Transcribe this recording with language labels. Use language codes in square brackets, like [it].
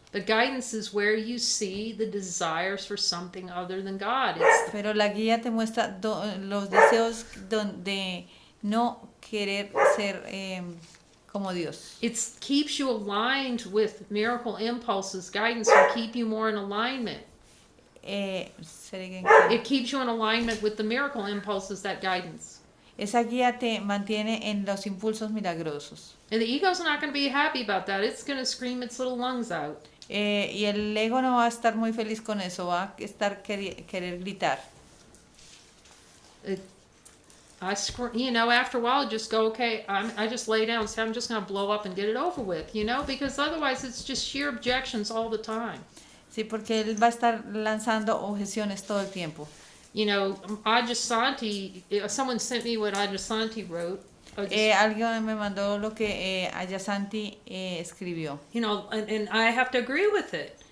[en] The guidance is where you see the desires for something other than God. It's [es] Pero la guía te muestra los deseos de no querer ser como Dios. [en] It keeps you aligned with miracle impulses. Guidance will keep you more in alignment. It keeps you in alignment with the miracle impulses, that guidance. [es] Esa guía te mantiene en los impulsos milagrosos. [en] And the ego's not going to be happy about that. It's going to scream its little lungs out. [es] Y el ego no va a estar muy feliz con eso, va a estar querer gritar. [en] You know, after a while, just go, okay, I just lay down and say, I'm just going to blow up and get it over with, you know, because otherwise it's just sheer objections all the time. [es] Sí, porque él va a estar lanzando objeciones todo el tiempo. [en] You know, Ajasanti, someone sent me what Ajasanti wrote. [es] Alguien me mandó lo que Ayasanti escribió. [en] You know, and I have to agree with it.